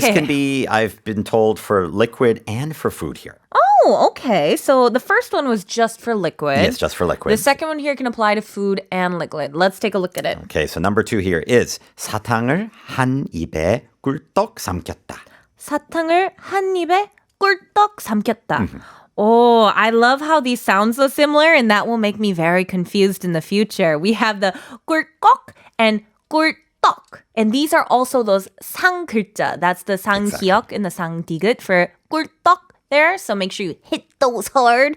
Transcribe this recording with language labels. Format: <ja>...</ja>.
<en>this can be, I've been told, for liquid and for food here. Oh, okay. So the first one was just for liquid. Yes, just for liquid. The second one here can apply to food and liquid. Let's take a look at it. Okay, so number 2 here is</en> <ko>사탕을 한 입에 꿀떡 삼켰다. 사탕을 한 입에 꿀떡 삼켰다.</ko> <en>Oh, I love how these sound so similar, and that will make me very confused in the future. We have the 꿀꺽 and 꿀떡. And these are also those 상글자. That's the 상기역 and the 상디귿 for 꿀떡 there. So make sure you hit those hard.</en>